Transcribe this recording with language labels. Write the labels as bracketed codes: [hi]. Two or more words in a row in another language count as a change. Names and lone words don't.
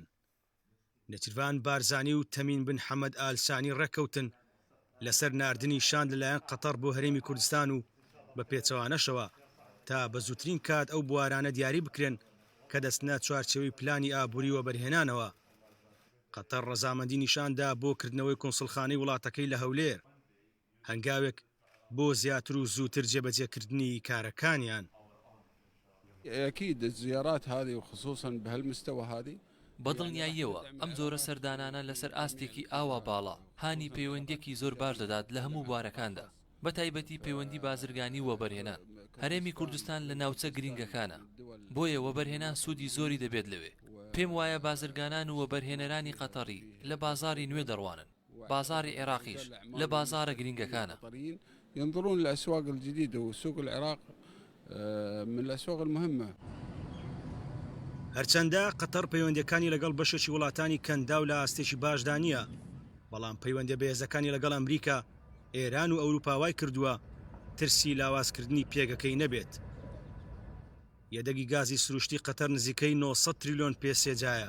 [ckb] نێچیروان بارزانی و تەمین بن حەمەد ئالسانی ڕێکەوتن لەسەر ناردنی شاند لەلایەن قەتەر بۆ هەرێمی کوردستان و بە پێچەوانەشەوە تا بە زووترین کات ئەو بوارانە دیاری بکرێن کە دەستنە چوارچێوەی پلانی ئابووری وەبەرهێنانەوە. قەتەر ڕەزامەندی نیشاندا بۆ کردنەوەی کۆنسوڵخانەی وڵاتەکەی لە هەولێر هەنگاوێک بۆ زیاتر و زووتر جێبەجێکردنی کارەکانیان. [ar] أكيد الزيارات هذه وخصوصا بهالمستوى هذه [ckb] بەدڵنیاییەوە ئەم جۆرە سەردانانە لەسەر ئاستێکی ئاوا باڵا هانی پەیوەندێکی زۆر باش دەدات لە هەموو بوارەکاندا بە تایبەتی پەیوەندی بازرگانی وەبەرهێنان. هەرێمی کوردستان لە ناوچە گرنگەکانە بۆیە وەبەرهێنان سوودی زۆری دەبێت لەوێ. پێم وایە بازرگانان و وەبەرهێنەرانی قەتەری لە بازاری نوێ دەڕوانن. بازاری عێراقیش لە بازارە گرنگەکانە. [ar] ينظرون للأسواق الجديدة وسوق العراق من الأسواق المهمة. [ckb] هەرچەندە قەتەر پەیوەندیەکانی لەگەڵ بەشێکی وڵاتانی کەندا و لە ئاستێکی باشدا نییە، بەڵام پەیوەندە بەهێزەکانی لەگەڵ ئەمریکا، ئێران و ئەوروپاوای کردووە ترسی لاوازکردنی پێگەکەی نەبێت. یەدەگی گازی سروشتی قەتەر نزیکەی 900 تریلیۆن پێسێجایە.